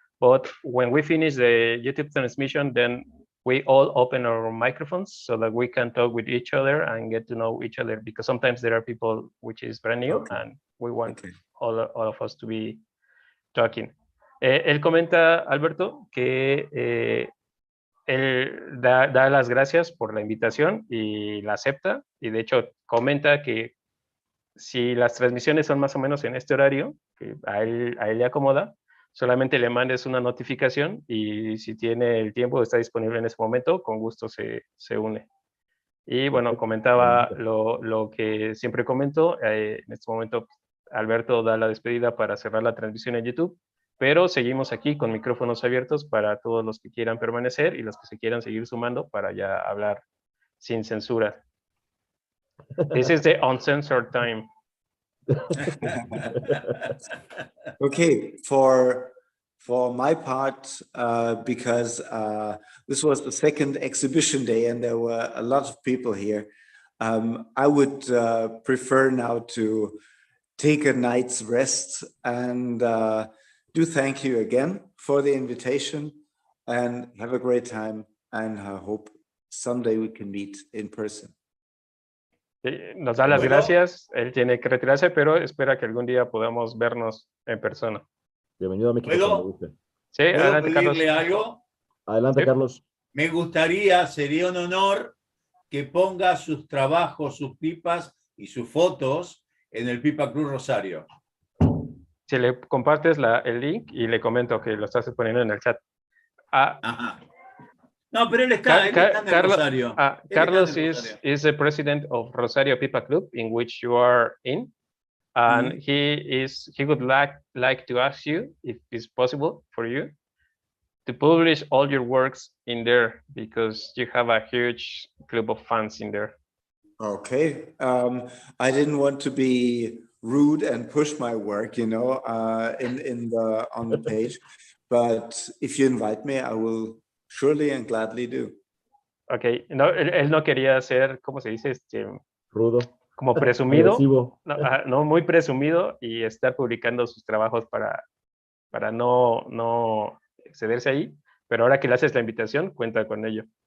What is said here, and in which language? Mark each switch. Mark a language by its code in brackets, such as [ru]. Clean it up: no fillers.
[en] But when we finish the YouTube transmission, then we all open our microphones so that we can talk with each other and get to know each other, because sometimes there are people which is brand new, and we want all of us to be talking. [es] Él comenta, Alberto, que él da las gracias por la invitación y la acepta, y de hecho comenta que si las transmisiones son más o menos en este horario, que a él le acomoda, solamente le mandes una notificación y si tiene el tiempo, está disponible en ese momento, con gusto se une. Y bueno, comentaba lo que siempre comento. En este momento, Alberto da la despedida para cerrar la transmisión en YouTube, pero seguimos aquí con micrófonos abiertos para todos los que quieran permanecer y los que se quieran seguir sumando para ya hablar sin censura. [en] This is the uncensored time. Okay, for my part, because this was the second exhibition day and there were a lot of people here, I would prefer now to take a night's rest and do thank you again for the invitation and have a great time, and I hope someday we can meet in person. [es] Nos da las gracias, él tiene que retirarse, pero espera que algún día podamos vernos en persona. Bienvenido a México. ¿Puedo? Sí, ¿Puedo adelante, pedirle Carlos. algo? Adelante, Sí. Carlos. Me gustaría, sería un honor que ponga sus trabajos, sus pipas y sus fotos en el Pipa Cruz Rosario. Si le compartes el link y le comento que lo estás poniendo en el chat. Ajá. No, pero él está en el Rosario. [en] Carlos is the president of Rosario Pipa Club, in which you are in, and he would like to ask you if it's possible for you to publish all your works in there, because you have a huge club of fans in there. Okay, I didn't want to be rude and push my work, you know, on the page, but if you invite me, I will surely and gladly do. [es] Okay, no, él no quería ser, ¿cómo se dice? Rudo. Como presumido. Agresivo. No, muy presumido y estar publicando sus trabajos para no excederse ahí, pero ahora que le haces la invitación, cuenta con ello.